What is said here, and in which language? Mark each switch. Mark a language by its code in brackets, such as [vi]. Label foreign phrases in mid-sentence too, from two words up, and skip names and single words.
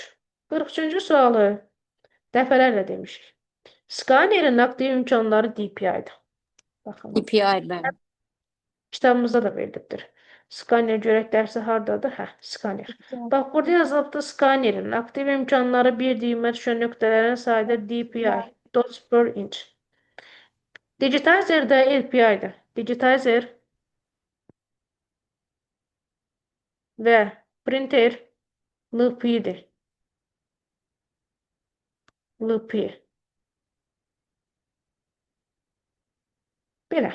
[az] 43-cü sualı dəfələrlə demişik. Skanerin aktiv imkanları DPI-dir. Baxın, DPI bəli. kitabımızda da verilibdir. Skaner görək dərsi hardadır? Hə, skaner. Bax, burada yazılıbdır skanerin aktiv imkanları bir düymə düşən nöqtələrin sayıda DPI, [en] dots per inch. [az] Digitizer də LPI-dir. Digitizer və printer LP-dir. LP. Belə.